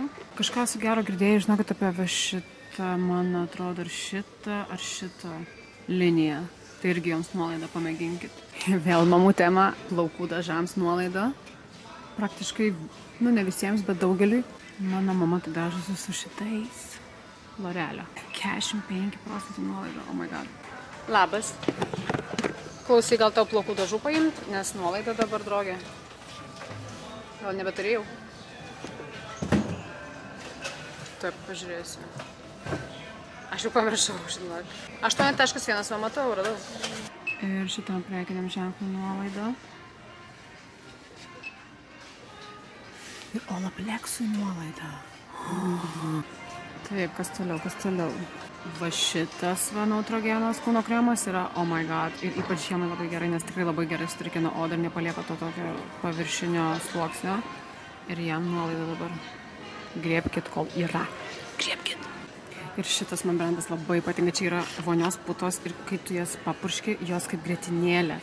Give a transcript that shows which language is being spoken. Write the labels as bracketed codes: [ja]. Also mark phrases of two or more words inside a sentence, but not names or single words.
[lt] Kažką su gero girdėjai, žinokit apie šitą, man atrodo, ar šitą liniją. Tai irgi joms nuolaida, pamėginkit. Vėl mamų tema, plaukų dažams nuolaida. Praktiškai, nu ne visiems, bet daugeliui. Mano mama tai dažosi su šitais. L'Orealio. 45% nuolaida, [en] oh my god. [lt] Labas. Klausai, gal tau plaukų dažų paimt, nes nuolaida dabar drogė. Gal nebeturėjau? Taip, pažiūrėsiu. Aš jau pamiršau, žinok. 8.1 va matau, radau. Ir šitam prekiniam ženklui nuolaida. Ir Olaplexui nuolaida. Taip, kas toliau. Va šitas va Neutrogenas kūno kremas yra, [en] oh my god, [lt] ir ypač žiemai labai gerai, nes tikrai labai gerai sutrikina odą ir nepalieka to tokio paviršinio sluoksnio. Ir jam nuolaida dabar. Griebkit, kol yra. Griebkit. Ir šitas man brandas labai patinka, čia yra vonios putos ir kai tu jas papurški, jos kaip grietinėlė.